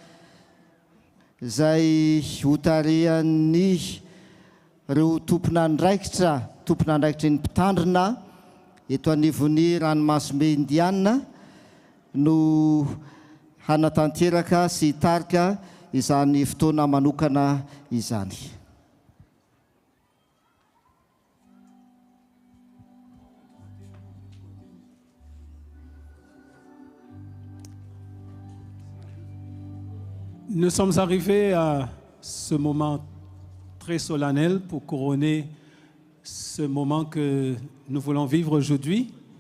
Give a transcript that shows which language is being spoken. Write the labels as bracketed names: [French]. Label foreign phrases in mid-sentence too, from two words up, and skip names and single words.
[Malagasy] izay hotarian'ny reo tompon'andraikitra ny mpitandrina eto anivon'ny ranomasimbe indiana no hanatanteraka sy hitarika izany fotoana manokana izany. [French] Nous sommes arrivés à ce moment très solennel pour couronner ce moment que nous voulons vivre aujourd'hui.